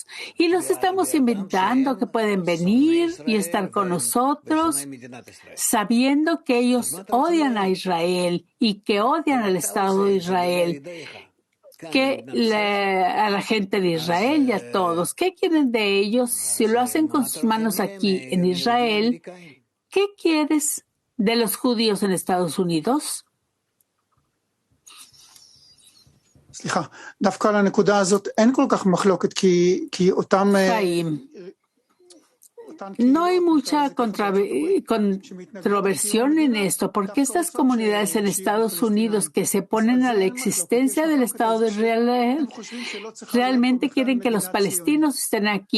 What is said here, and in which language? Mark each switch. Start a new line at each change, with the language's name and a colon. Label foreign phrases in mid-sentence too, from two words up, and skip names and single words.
Spanish: Y los estamos invitando que pueden venir y estar con nosotros, sabiendo que ellos odian a Israel y que odian al Estado de Israel, a la gente de Israel y a todos. ¿Qué quieren de ellos? Si lo hacen con sus manos aquí en Israel, ¿qué quieres de los judíos en Estados Unidos?
Hebrew: סליחה, דווקא על הנקודה הזאת אין כל כך מחלוקת, כי אותם...
Spanish: No hay mucha controversión en esto, porque estas comunidades en Estados Unidos que se oponen a la existencia del Estado de Israel realmente quieren que los palestinos estén aquí.